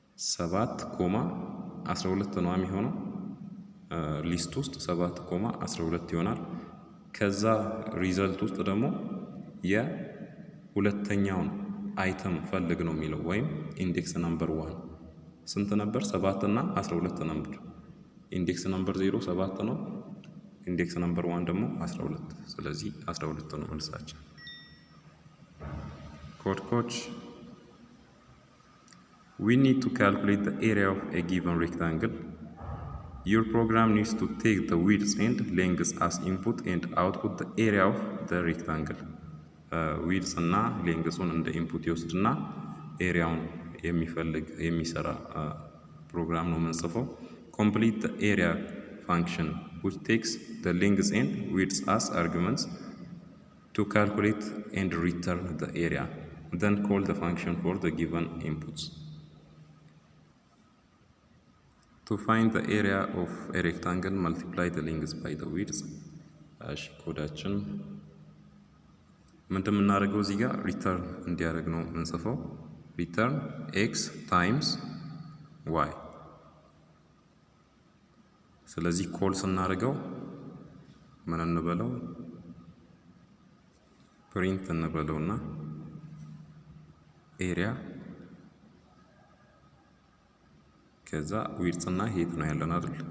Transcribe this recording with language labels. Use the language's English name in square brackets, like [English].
[Amharic] 7 ኮማ 12 ነው የሚሆነው ሊስት ውስጥ 7 ኮማ 12 ይሆናል። ከዛ ሪዘልት ውስጥ ደግሞ የሁለተኛውን አይተም ፈልግ ነው የሚለው ወይም ኢንዴክስ ነምበር 1 ስንት ነበር 7 እና 12 ነበር። ኢንዴክስ ነምበር 0 7 ነው ኢንዴክስ ነምበር 1 ደግሞ 12 ስለዚህ 12 ነው መልሳችን። [English] Code coach, we need to calculate the area of a given rectangle. Your program needs to take the width and length as input and output the area of the rectangle. [Amharic] width እና lengthን እንደ ኢንፑት ይወስድና ኤሪያውን የሚሰራ ፕሮግራም ነው የምንጽፈው። [English] Complete the area function which takes the length and width as arguments to calculate and return the area. Then call the function for the given inputs. To find the area of a rectangle, multiply the length by the width. [Amharic] እሺ ኮዳችን ምንድን የምናደርገው እዚህ ጋር ሪተርን እንዲያደርግ ነው የምንጽፈው። ሪተርን ኤክስ ታይምስ ዋይ። ስለዚህ ኮል ስናደርገው ምን እንበለው ፕሪንት እንበለውና ኤሪያ ከዛ ዊድዝ እና ሄት ነው ያለን አይደል?